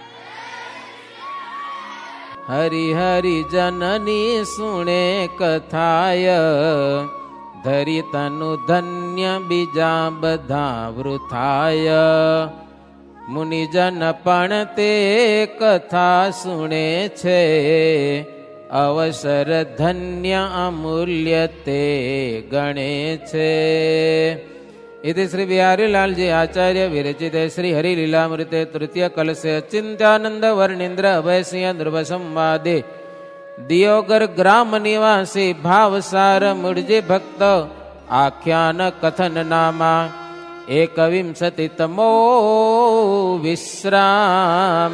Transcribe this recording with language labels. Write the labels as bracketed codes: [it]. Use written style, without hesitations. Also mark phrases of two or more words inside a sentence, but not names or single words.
[gu] હરિ હરિ જનની સુણે કથાય, ધરી તનુ ધન્ય બીજા બધા વૃથાય. મુનિજન પણ તે કથા સુણે છે, અવસર ધન્ય અમૂલ્ય તે ગણે છે. [sa] इति श्री बिहारीलालजी आचार्य विरचित श्री हरिलीलामृते तृतीय कलश चिंत्यानंद वर्णेन्द्र अभय सिंह ध्रुव संवादे दियोगर ग्राम निवासी भावसार मुड़जे भक्त आख्यान कथन नामा 21तमो विश्राम.